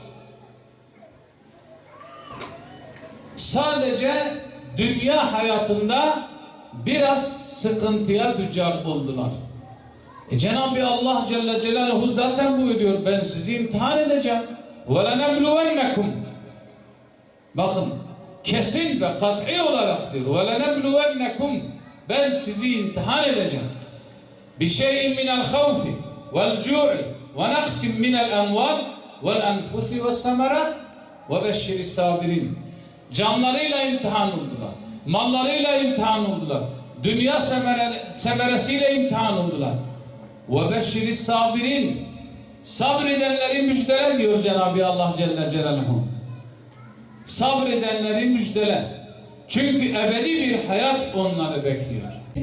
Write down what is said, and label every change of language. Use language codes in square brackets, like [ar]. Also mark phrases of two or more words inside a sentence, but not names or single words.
[tr] Sadece dünya hayatında biraz sıkıntıya düçar oldular. Cenab-ı Allah [ar] جل جلاله [tr] zaten buyuruyor, ben sizi imtihan edeceğim. وَلَنَبْلُوَنَّكُمْ Bakın, kesin ve kat'i olarak diyor. وَلَنَبْلُوَنَّكُمْ Ben sizi imtihan edeceğim. [ar] بِشَيْءٍ مِنَ الْخَوْفِ وَالْجُوعِ وَنَقْسٍ مِنَ الْاَنْوَالِ وَالْاَنْفُسِ وَالسَّمَرَاتِ وَبَشِّرِ الصَّابِرِينَ [tr] Canlarıyla imtihan oldular. Mallarıyla imtihan oldular. Dünya semeresiyle imtihan oldular. [ar] وَبَشِّرِ الصَّابِرِينَ [tr] Sabredenleri müjdele diyor Cenab-ı Allah [ar] جل جلاله. [tr] Sabredenleri müjdele. Çünkü ebedi bir hayat onları bekliyor.